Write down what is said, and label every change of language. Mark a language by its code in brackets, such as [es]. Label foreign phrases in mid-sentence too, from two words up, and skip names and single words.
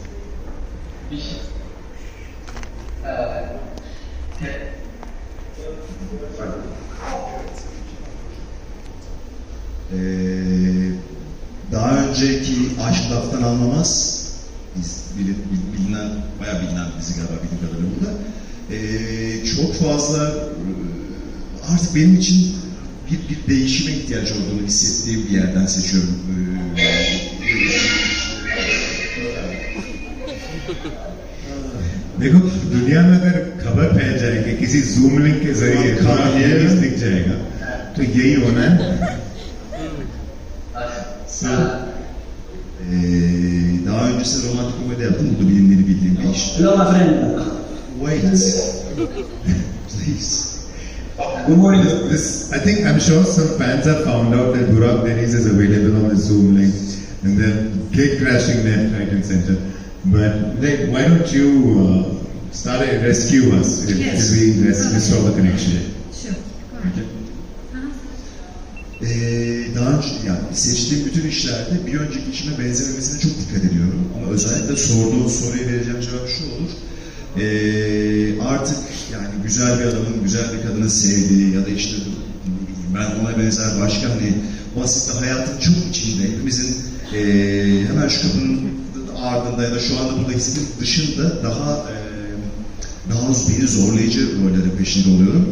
[tr] Daha önceki Aşk Laftan Anlamaz, bayağı bilinen bir dizi galiba bildiğim kadarıyla burada. Çok fazla artık benim için bir değişime ihtiyaç olduğunu hissettiğim bir yerden seçiyorum. [hi] देखो दुनिया में अगर खबर फैल जाए कि किसी [en] Zoom link [hi] के जरिए पेनिस दिख जाएगा तो यही होना है। [tr] Daha öncesinde romantik komedi yaptım. Bu da bilimleri bildiğim bir iş. [en] Hello my friend. Wait. Please. Good morning. I think I'm sure some fans have found out that Burak Deniz is available on the Zoom link, and they're gate crashing left, right, and center. But why don't you start a rescue us if we restore the connection? Sure. Go ahead. [tr] Daha önce yani seçtiğim bütün işlerde bir önceki işime benzememesine çok dikkat ediyorum. Ama özellikle sorduğun soruya vereceğim cevap şu olur. Artık yani güzel bir adamın, güzel bir kadının sevdiği ya da işte ben ona benzer başka hani basit hayatın çok içinde hepimizin hemen şu kapının ardında ya da şu anda burada hissettiğim dışında daha beni zorlayıcı rollerin peşinde oluyorum.